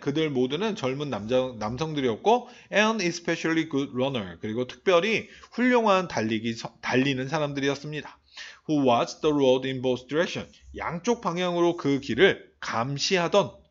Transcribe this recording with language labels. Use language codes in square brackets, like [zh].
[ko] 그들 모두는 젊은 남성들이었고, [en] and especially good runner. [ko] 그리고 특별히 훌륭한 달리는 사람들이었습니다. [en] Who watched the road in both directions. [ko] 양쪽 방향으로 그 길을 감시했던.